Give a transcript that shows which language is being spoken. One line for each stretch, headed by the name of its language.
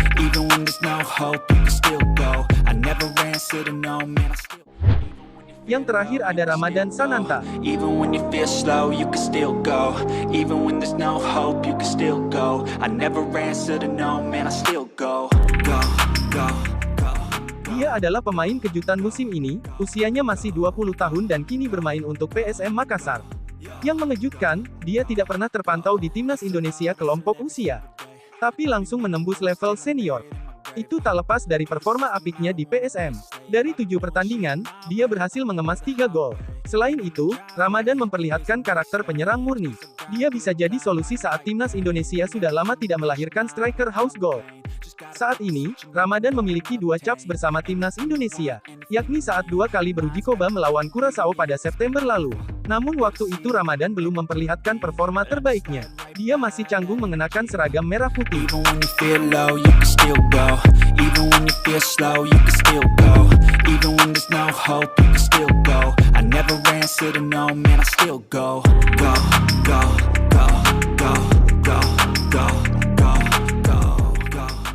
English: Even when there's no hope, you can still go. I never answer to no man, I still.
Indonesian: Yang terakhir ada Ramadan Sananta.
English: Even when you feel slow, you can still go. Even when there's no hope, you can still go. I never answer to no man, I still go. Go, go.
Indonesian: Dia Dia adalah pemain kejutan musim ini, usianya masih 20 tahun dan kini bermain untuk PSM Makassar. Yang mengejutkan, dia tidak pernah terpantau di timnas Indonesia kelompok usia, tapi langsung menembus level senior. Itu tak lepas dari performa apiknya di PSM. Dari 7 pertandingan, dia berhasil mengemas 3 gol. Selain itu, Ramadan memperlihatkan karakter penyerang murni. Dia bisa jadi solusi saat timnas Indonesia sudah lama tidak melahirkan striker house goal. Saat ini, Ramadan memiliki 2 caps bersama timnas Indonesia, yakni saat 2 kali beruji coba melawan Curaçao pada September lalu. Namun waktu itu Ramadan belum memperlihatkan performa terbaiknya. Dia masih canggung mengenakan seragam merah putih.
English: Even when you feel low, you can still go. Even when you feel slow, you can still go. Even when there's no hope, you can still go. I never answer to no, man, I still go. Go, go, go, go, go, go, go, go, go.